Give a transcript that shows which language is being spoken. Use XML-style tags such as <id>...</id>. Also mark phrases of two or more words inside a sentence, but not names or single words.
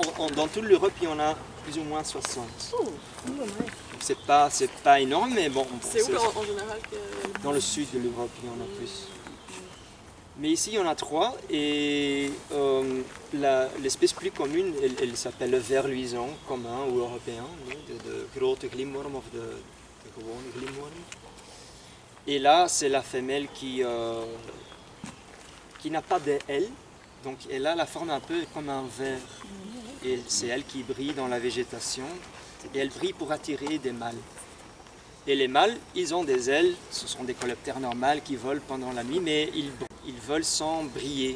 <fr>Dans toute l'Europe, il y en a plus ou moins 60. C'est pas énorme, mais bon. C'est où en général que... Dans le sud de l'Europe, il y en a plus. Mais ici, il y en a 3 et l'espèce plus commune, elle s'appelle le ver luisant commun ou européen,</fr> <nl>de grote glimworm of de gewone glimworm.</nl> <fr>Et là, c'est la femelle qui n'a pas d'ailes, donc elle a la forme un peu comme un ver. Et c'est elle qui brille dans la végétation et elle brille pour attirer des mâles. Et les mâles, ils ont des ailes, ce sont des coléoptères normales qui volent pendant la nuit, mais ils volent sans briller.</fr>